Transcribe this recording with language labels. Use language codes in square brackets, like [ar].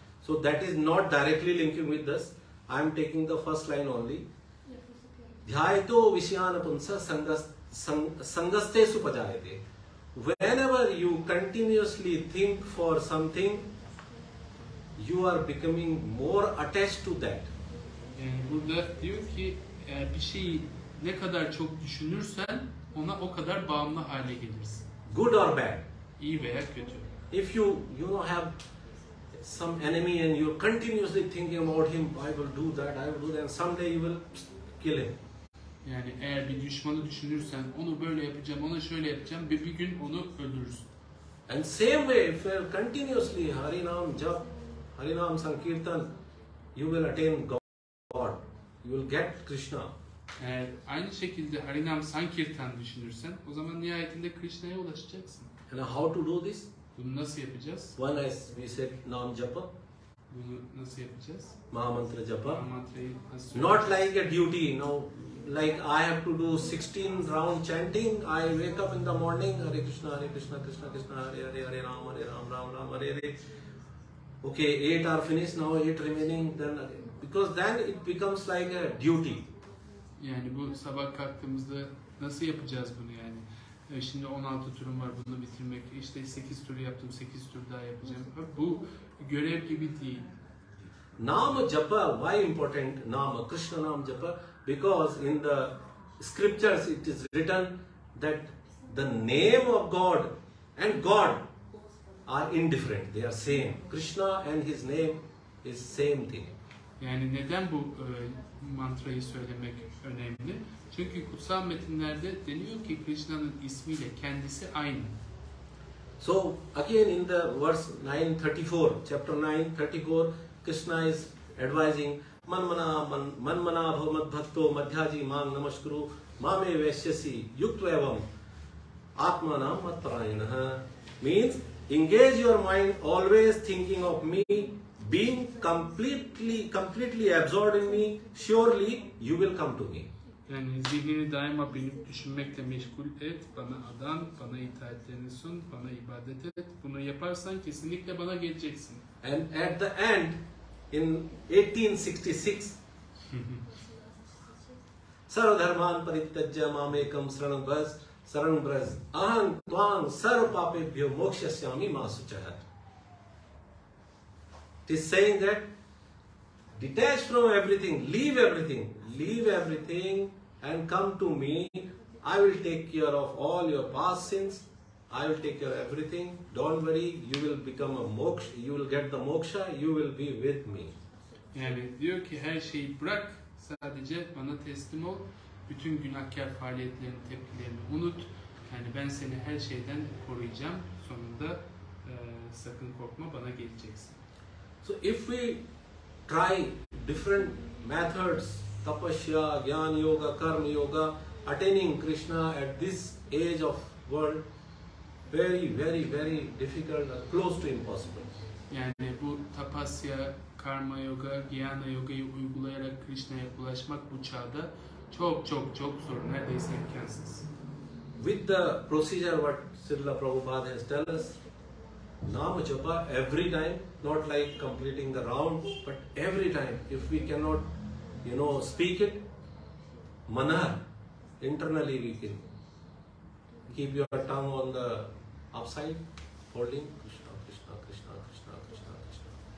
[en] So that is not directly linking with this. I am taking the first line only. [sa] Dhyayato vishyan punsa sangastesu pajayate. [en] Whenever you continuously think for something, you are becoming more attached to that. [tr] Yani burada diyor ki eğer bir şeyi ne kadar çok düşünürsen ona o kadar bağımlı hale gelirsin. [en] Good or bad. [tr] İyi veya kötü. [en] If you have some enemy and you're continuously thinking about him, I will do that, I will do that, and someday you will kill him. [tr] Yani eğer bir düşmanı düşünürsen onu böyle yapacağım, ona şöyle yapacağım ve bir gün onu öldürürsün. [en] And same way, if you are continuously Harinam Jap, Harinam Sankirtan, you will attain God. You will get Krishna. [tr] Eğer aynı şekilde Harinam Sankirtan düşünürsen o zaman nihayetinde Krishna'ya ulaşacaksın. [en] And how to do this? [tr] Bunu nasıl yapacağız? [en] One, as we said, Nam Japa, [tr] Bunu nasıl yapacağız? [sa] Mahamantra Japa. [tr] Mantrayı nasıl [en] Not like a duty, no. Like I have to do 16 round chanting. I wake up in the morning, Hare Krishna, Krishna Krishna, Hare Hare, Hare Ram, Ram Ram, Hare Hare. Okay, 8 are finished, now 8 remaining. Then because then it becomes like a duty. [tr] Yani bu sabah kalktığımızda nasıl yapacağız bunu yani? Şimdi 16 turum var, bunu bitirmek. İşte 8 tur yaptım, 8 tur daha yapacağım. Bu görev gibi değil. [en] Nama Japa, why important Nama? Krishna Nam Japa? Because in the scriptures it is written that the name of God and God are indifferent. They are same. Krishna and his name is same thing. [tr] Yani neden bu mantrayı söylemek önemli? Çünkü kutsal metinlerde deniyor ki Krishna'nın ismiyle kendisi aynı. [en] So again in the verse 9:34, chapter 9:34, Krishna is advising [sa] manmana bhav bhakto madhyaji mang namaskuru mame veshyasi yuktvevam atmanam matparayanaha. [en] Means engage your mind always thinking of me, being completely absorbed in me, surely you will come to me. [tr] Yani zihnini daima benim düşünmekle meşgul et, bana adan, bana itaatlerini sun, bana ibadet et. Bunu yaparsan kesinlikle bana geleceksin. [en] And at the end, in 1866, [sa] sarvadharman parityajya mamekam saranam braj aham tvang sarv papebhyo mokshasyami ma suchah. [en] It is saying that detach from everything, leave everything and come to me. I will take care of all your past sins. I will take care of everything. Don't worry, you will become a moksha, you will get the moksha, you will be with me. [tr] Yani diyor ki her şeyi bırak, sadece bana teslim ol. Bütün günahkar faaliyetlerini, tepkilerini unut. Yani ben seni her şeyden koruyacağım. Sonunda sakın korkma, bana geleceksin. [en] So if we try different methods, tapasya, jnana yoga, karma yoga, attaining Krishna at this age of world, very difficult and close to impossible. [tr] Yani bu tapasya, karma yoga, jnana yoga'yı uygulayarak Krishna'ya ulaşmak bu çağda çok zor, neredeyse imkansız. [en] With the procedure what Srila Prabhupada has told us, Nama Japa every time, not like completing the round, but every time. If we cannot, speak it, manar, internally we can keep your tongue on the upside, holding Krishna, Krishna, Krishna, Krishna, Krishna, Krishna.